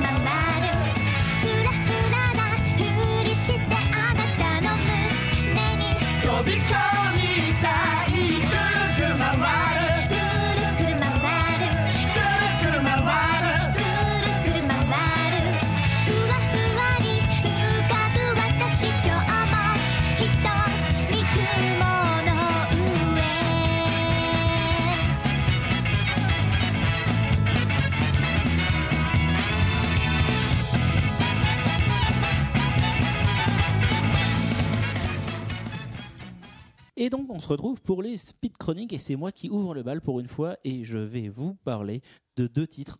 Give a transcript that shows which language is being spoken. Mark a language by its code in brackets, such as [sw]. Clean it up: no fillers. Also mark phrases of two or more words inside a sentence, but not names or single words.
[ja] 回るふらふらなふりしてあなたの胸に飛び込みたいぐるぐる回るぐるぐる回るぐるぐる回るぐるぐる回るふわふわに浮かぶ私今日もひとり雲の上 [fr] Et donc on se retrouve pour les Speed Chroniques et c'est moi qui ouvre le bal pour une fois et je vais vous parler de 2 titres.